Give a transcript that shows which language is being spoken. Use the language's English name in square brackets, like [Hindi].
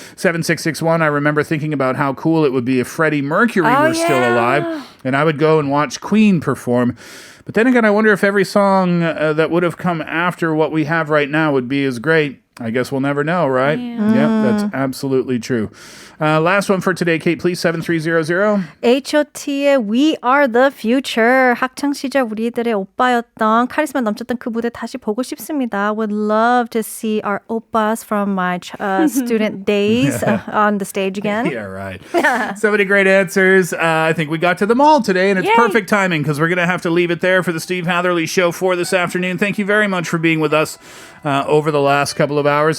[English] 7661, I remember thinking about how cool it would be if Freddie Mercury were still alive, and I would go and watch Queen perform. But then again, I wonder if every song that would have come after what we have right now would be as great. I guess we'll never know, right? Yeah, that's absolutely true. Last one for today, Kate, please. 7300. H.O.T의 We Are the Future. [Korean] 학창 시절 우리들의 오빠였던 카리스마 넘쳤던 그 무대 다시 보고 싶습니다. [English] Would love to see our oppas from my student days on the stage again. Yeah, right. So many great answers. I think we got to them all today, and it's perfect timing because we're going to have to leave it there for the Steve Hatherly Show for this afternoon. Thank you very much for being with us over the last couple of hours.